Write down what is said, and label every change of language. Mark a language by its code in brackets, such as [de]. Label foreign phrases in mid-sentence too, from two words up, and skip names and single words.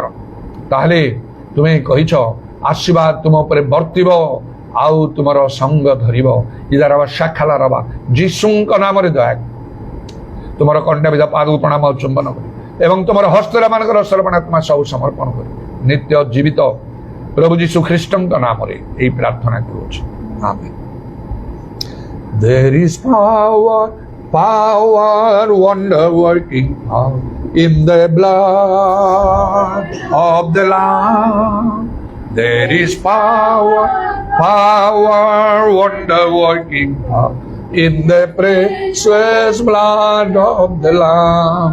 [or] ତାହେଲେ ତୁମେ କହିଛ ଆଶୀର୍ବାଦ ତୁମ ଉପରେ ବର୍ତ୍ତିବ, ଆଉ ତୁମର ସଙ୍ଗ ଧରିବ। ଇଦାରବା ଶାଖାଲା ରବା, ଯୀଶୁଙ୍କ ନାମରେ ଦୟା କର। ତୁମର କଣ୍ଠାବିଧା ପାଦକୁ ପ୍ରଣାମ ଚୁମ୍ବନ କର ଏବଂ ତୁମର ହସ୍ତରେ ମାନଙ୍କର ସର୍ବାତ୍ମା ସବୁ ସମର୍ପଣ କର। ନିତ୍ୟ ଜୀବିତ ପ୍ରଭୁ ଯୀଶୁ ଖ୍ରୀଷ୍ଟଙ୍କ ନାମରେ ଏହି ପ୍ରାର୍ଥନା କରୁଅଛି, ଆମେନ୍। [en] There is power, power, wonder working power in the blood of the Lamb. There is power, power, wonder working power in the precious blood of the Lamb.